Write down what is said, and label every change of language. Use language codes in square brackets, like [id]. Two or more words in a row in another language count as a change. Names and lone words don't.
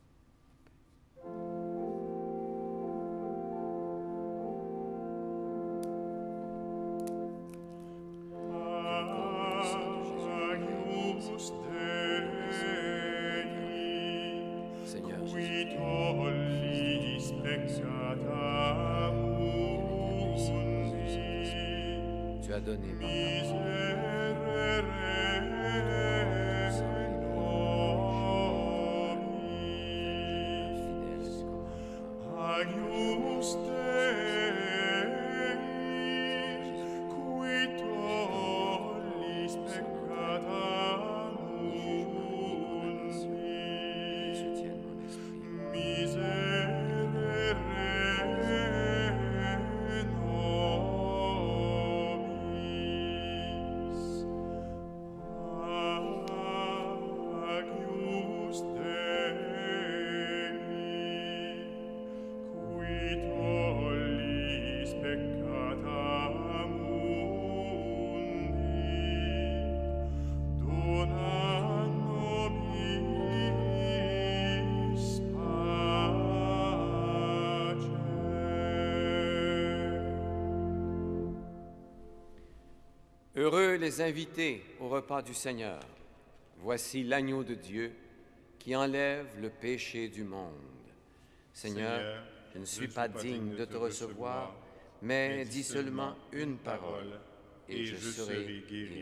[la] Agnus Dei, [fr] Seigneur qui Jésus, [la] tollis peccata mundi, [fr] tu as donné par ta parole [la] miserere nobis. [fr] fidèle [la] Agnus Dei, qui tollis peccata mundi, [fr] soutienne mon esprit. [la] miserere nobis. Agnus Dei, qui tollis peccata mundi, dona nobis pace. [fr] Heureux les invités au repas du Seigneur. Voici l'agneau de Dieu qui enlève le péché du monde. Seigneur, je ne suis pas digne de te recevoir, mais dis seulement une parole et je serai guéri.